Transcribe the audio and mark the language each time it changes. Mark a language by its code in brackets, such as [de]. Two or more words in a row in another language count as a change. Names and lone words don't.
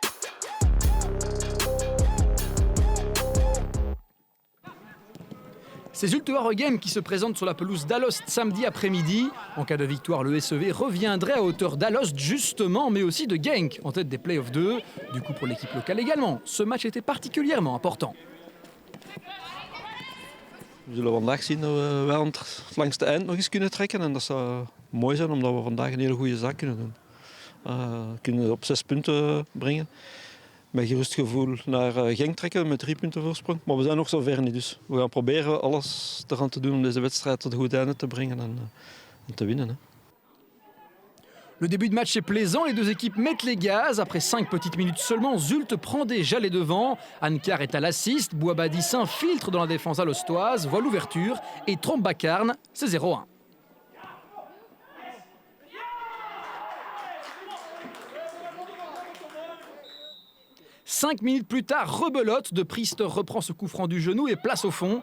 [fr] C'est Zulte Waregem qui se présente sur la pelouse d'Alost samedi après-midi. En cas de victoire, le SEV reviendrait à hauteur d'Alost justement, mais aussi de Genk, en tête des playoffs 2. Du coup pour l'équipe locale également, ce match était particulièrement important. [nl] We zullen vandaag zien dat we wel langs de eind nog eens kunnen trekken. En dat zou mooi zijn omdat we vandaag een hele goede zaak kunnen doen. Kunnen op 6 punten brengen. Met gerust gevoel naar Genk trekken met 3 punten voorsprong. Maar we zijn nog zo ver niet, dus we gaan proberen alles eraan te doen om deze wedstrijd tot een goed einde te brengen en te winnen. Hè. [fr] Le début de match est plaisant, les deux équipes mettent les gaz. Après 5 petites minutes seulement, Zulte prend déjà les devants. Ankar est à l'assist, Bouabadi s'infiltre dans la défense alostoise, voit l'ouverture et trompe Bakarn, c'est 0-1. Cinq minutes plus tard, rebelote, de Priester reprend ce coup franc du genou et place au fond.